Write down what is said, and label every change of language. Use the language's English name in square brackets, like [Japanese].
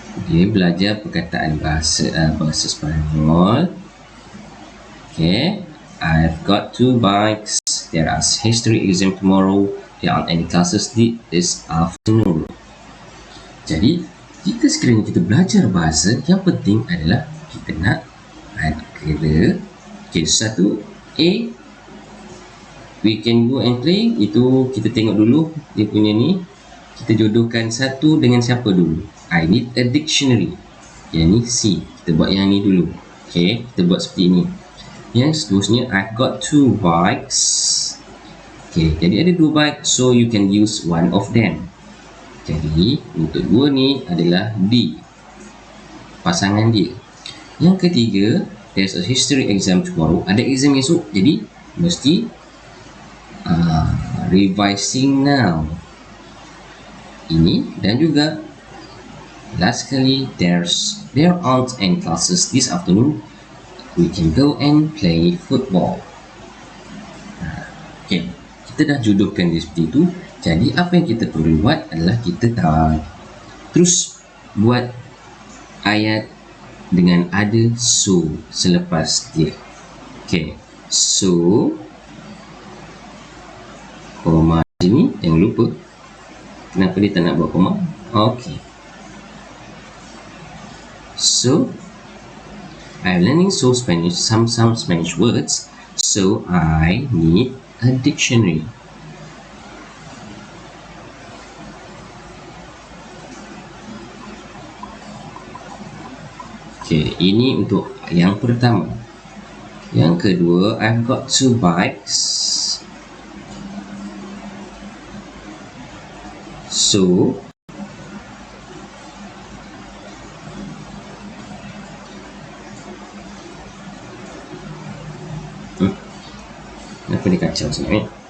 [Malay] Dia belajar perkataan bahasa Sepanyol. [English] Okay, I've got 2 bikes. There are history exam tomorrow. There aren't any classes this afternoon. [Malay] Jadi, jika sekiranya kita belajar bahasa, yang penting adalah kita nak ada. [English] Okay, [Malay] satu A, [English] we can go and play. [Malay] Itu kita tengok dulu dia punya ni. Kita jodohkan satu dengan siapa dulu? [English] I need a dictionary. [Malay] Yang ni C. Kita buat yang ni dulu. Okay, kita buat seperti ini. Yang seterusnya, [English] I've got 2 bikes. Okay, [Malay] jadi ada 2 bike, [English] so you can use one of them. [Malay] Jadi, untuk 2 ni adalah D, pasangan dia. Yang ketiga, [English] there's a history exam tomorrow. [Malay] Ada exam esok, jadi mesti [English] revising now. [Malay] Ini dan juga last sekali, [English] there aren't any classes this afternoon. We can go and play football. [Malay] Okay, kita dah jodohkan dia seperti itu. Jadi apa yang kita perlu buat adalah kita terus buat ayat dengan ada so selepas dia. Okay, so koma sini, jangan lupa. Kenapa dia tak nak buat koma? [English] Okay, so I'm learning some Spanish words, so I need a dictionary. [Malay] Okay, ini untuk yang pertama. [English] Yang kedua, I've got 2 bikes. [Malay] So, kenapa dia kacau sini?